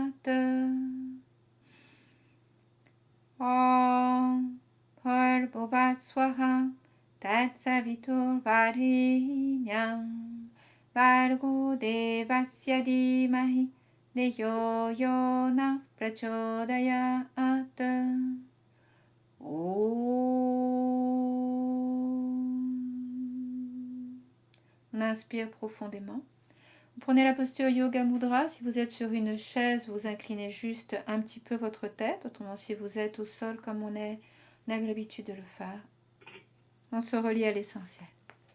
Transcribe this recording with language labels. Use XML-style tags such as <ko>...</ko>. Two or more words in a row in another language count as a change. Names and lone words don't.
<sa>Om Bhurvubhuva Swaha Tatsavitur Varenyam Bhargo Devasya Dhimahi Deyo Yona Prachodayat.</sa> <fr>On inspire profondément. Vous prenez la posture Yoga Mudra. Si vous êtes sur une chaise, vous inclinez juste un petit peu votre tête. Autrement, si vous êtes au sol comme on a l'habitude de le faire, on se relie à l'essentiel.</fr>